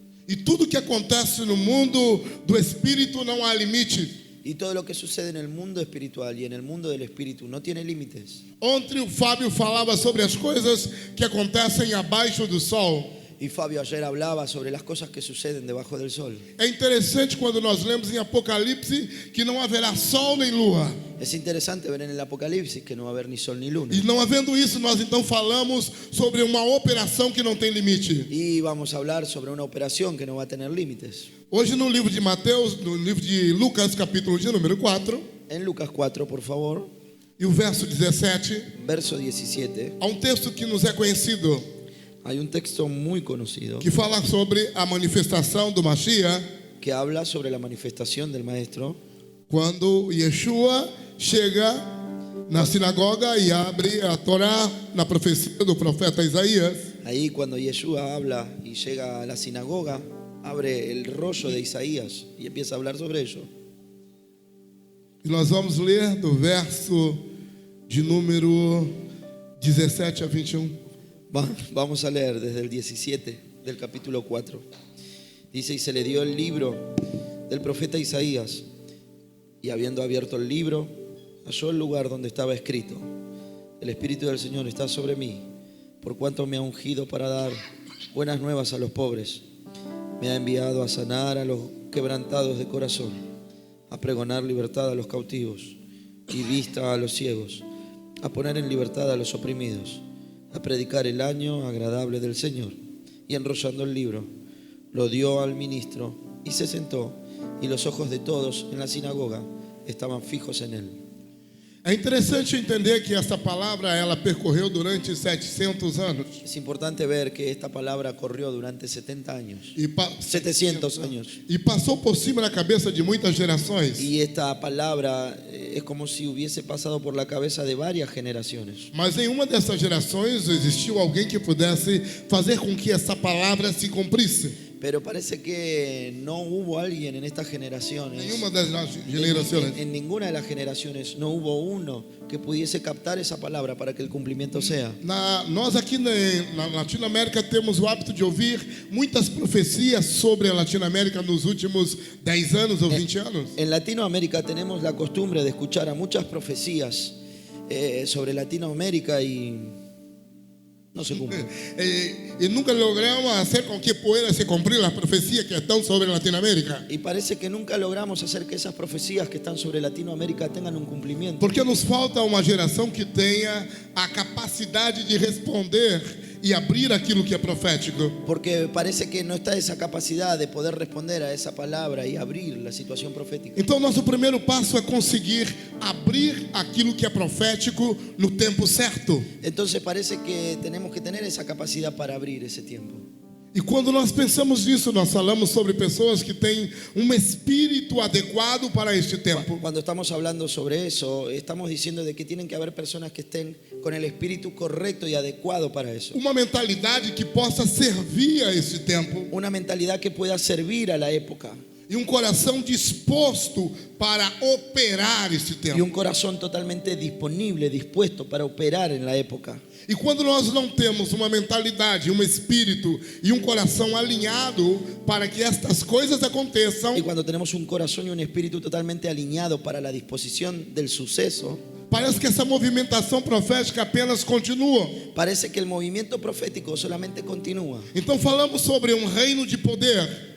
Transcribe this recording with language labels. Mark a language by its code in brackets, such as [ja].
[pt] E tudo que acontece no mundo do espírito não há limite. [es] Y todo lo que sucede en el mundo espiritual y en el mundo del espíritu no tiene límites. [pt] Ontem o Fábio falava sobre as coisas que acontecem abaixo do sol. [es] Y Fabio ayer hablaba sobre las cosas que suceden debajo del sol. [pt] É interessante quando nós lemos em Apocalipse que não haverá sol nem lua. [es] Es interesante ver en el Apocalipsis que no va a haber ni sol ni luna. [pt] E não havendo isso, nós então falamos sobre uma operação que não tem limite. [es] Y vamos a hablar sobre una operación que no va a tener límites. [pt] Hoje no livro de Mateus, no livro de Lucas, capítulo de número 4, [es] En Lucas 4, por favor, [pt] e o verso 17, [es] verso 17, [pt] há um texto que nos é conhecido, [es] hay un texto muy conocido [pt] que fala sobre a manifestação do Mashiach, [es] que habla sobre la manifestación del Maestro [pt] quando Yeshua chega na sinagoga e abre a Torá na profecia do profeta Isaías. [es] Ahí cuando Yeshua habla y llega a la sinagoga, abre el rollo de Isaías y empieza a hablar sobre ello. [pt] E nós vamos ler do verso de número 17 a 21. [es] Vamos a leer desde el 17 del capítulo 4. Dice: y se le dio el libro del profeta Isaías, y habiendo abierto el libro, halló el lugar donde estaba escrito: el Espíritu del Señor está sobre mí, por cuanto me ha ungido para dar buenas nuevas a los pobres. Me ha enviado a sanar a los quebrantados de corazón, a pregonar libertad a los cautivos y vista a los ciegos, a poner en libertad a los oprimidos, a predicar el año agradable del Señor. Y enrollando el libro, lo dio al ministro y se sentó, y los ojos de todos en la sinagoga estaban fijos en él. [pt] É interessante entender que esta palavra ela percorreu durante 700 anos. [es] Es importante ver que esta palabra corrió durante 70 años, [pt] E [es] 700 años. [pt] E passou por cima da cabeça de muitas gerações. [es] Y esta palabra es como si hubiese pasado por la cabeza de varias generaciones. [pt] Mas em uma dessas gerações existiu alguém que pudesse fazer com que essa palavra se cumprisse. [es] Pero parece que no hubo alguien en estas generaciones, [pt] Nenhuma das gerações. [es] en ninguna de las generaciones, no hubo uno que pudiese captar esa palabra para que el cumplimiento sea. [pt] Nós aqui na Latinoamérica temos o hábito de ouvir muitas profecias sobre a Latinoamérica nos últimos 10 anos ou 20 anos. [es] En Latinoamérica tenemos la costumbre de escuchar a muchas profecías sobre Latinoamérica y no se cumplen. E nunca logramos hacer con que pueda se cumplir las profecías que están sobre Latinoamérica. Y parece que nunca logramos hacer que esas profecías que están sobre Latinoamérica tengan un cumplimiento. [pt] Porque nos falta uma geração que tenha a capacidade de responder e abrir aquilo que é profético. [es] Porque parece que no está esa capacidad de poder responder a esa palabra y abrir la situación profética. [pt] Então, nosso primeiro passo é conseguir abrir aquilo que é profético no tempo certo. [es] Entonces parece que tenemos que tener esa capacidad para abrir ese tiempo. [pt] E quando nós pensamos nisso, nós falamos sobre pessoas que têm um espírito adequado para este tempo. [es] Cuando estamos hablando sobre eso, estamos diciendo de que tienen que haber personas que estén con el espíritu correcto y adecuado para eso. [pt] Uma mentalidade que possa servir a este tempo. [es] Una mentalidad que pueda servir a la época. [pt] E um coração disposto para operar este [es] Y [pt] tempo. [es] un corazón totalmente disponible, dispuesto para operar en la época. [pt] E quando nós não temos uma mentalidade, um espírito e um coração alinhado para que estas coisas aconteçam, [es] Y cuando tenemos un corazón y un espíritu totalmente alineado para la disposición del suceso, [pt] parece que essa movimentação profética apenas continua. [es] parece que el movimiento profético solamente continúa. [pt] Então falamos sobre um reino de poder,